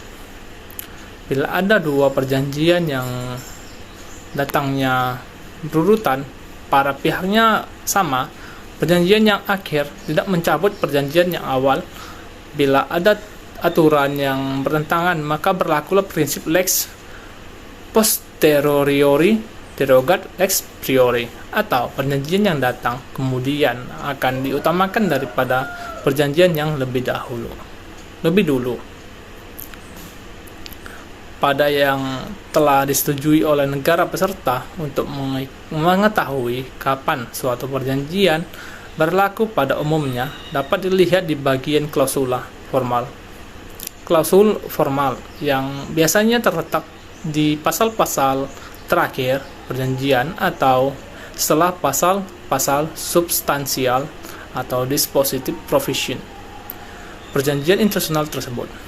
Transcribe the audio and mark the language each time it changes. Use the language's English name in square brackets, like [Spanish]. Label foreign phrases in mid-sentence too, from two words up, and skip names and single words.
[Indonesian] Bila ada dua perjanjian yang datangnya berurutan, para pihaknya sama, perjanjian yang akhir tidak mencabut perjanjian yang awal. Bila ada aturan yang bertentangan, maka berlakulah prinsip [Latin] lex posteriori derogat lex priori, [Indonesian] atau perjanjian yang datang kemudian akan diutamakan daripada perjanjian yang lebih dulu pada yang telah disetujui oleh negara peserta. Untuk mengetahui kapan suatu perjanjian berlaku pada umumnya dapat dilihat di bagian klausul formal yang biasanya terletak di pasal-pasal terakhir perjanjian atau setelah pasal-pasal substansial atau [English] dispositive provision [Indonesian] perjanjian internasional tersebut.